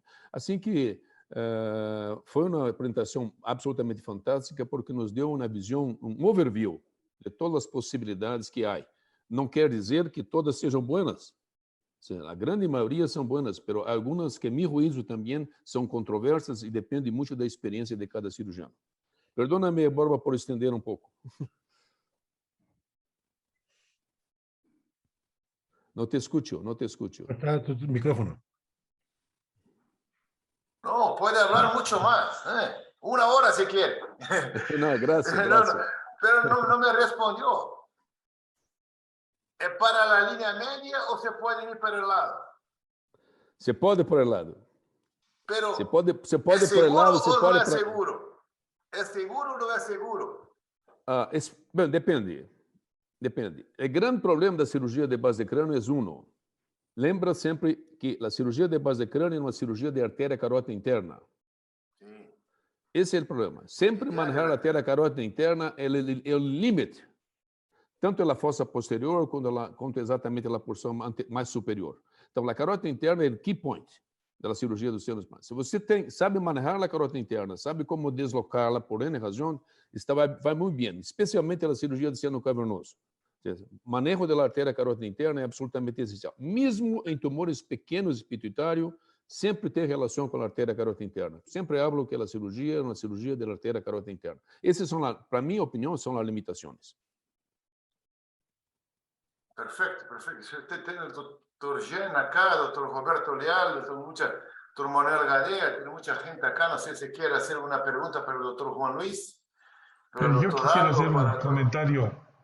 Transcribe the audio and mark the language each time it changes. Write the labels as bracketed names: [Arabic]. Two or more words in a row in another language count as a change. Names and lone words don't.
[Portuguese] Assim que foi uma apresentação absolutamente fantástica, porque nos deu uma visão, um overview de todas as possibilidades que há. Não quer dizer que todas sejam boas. A grande maioria são boas, mas algumas que, a meu juízo, também são controversas e dependem muito da experiência de cada cirurgião. Perdona-me, Borba, por estender um pouco. [Spanish] No te escucho. Está tu micrófono. No, puede hablar mucho más. 1 hora si quiere. No, gracias. Pero no me respondió. ¿Es para la línea media o se puede ir para el lado? [Portuguese] Se pode [Spanish] por el lado. Pero [Portuguese] se pode [Spanish] ¿es por el lado, se seguro o [Portuguese] pode [Spanish] no es por... seguro? ¿Es seguro o no es seguro? [Portuguese] Bem, depende. O grande problema da cirurgia de base de crânio é lembra sempre que a cirurgia de base de crânio é uma cirurgia de artéria carótida interna. Sim. Esse é o problema. Sempre manejar a artéria carótida interna é o limite, tanto na fossa posterior quanto exatamente na porção mais superior. Então, a carótida interna é o [English] key point. [Portuguese] da cirurgia dos senos humanos. Se você sabe manejar a carota interna, sabe como deslocá-la por N razão, vai muito bem, especialmente a cirurgia do seno cavernoso. O manejo da artéria carótida interna é absolutamente essencial. Mesmo em tumores pequenos pituitário, sempre tem relação com a artéria carótida interna. Sempre hablo que a cirurgia é uma cirurgia da artéria carótida interna. Essas são, para minha opinião, são as limitações. [Spanish] Perfecto, perfecto. Si usted tiene el doctor Jen acá, doctor Roberto Leal, doctor Manuel Gadea, tiene mucha gente acá. No sé si quiere hacer una pregunta para el doctor Juan Luis. Pero el Yo doctor quisiera Aldo, hacer un comentario.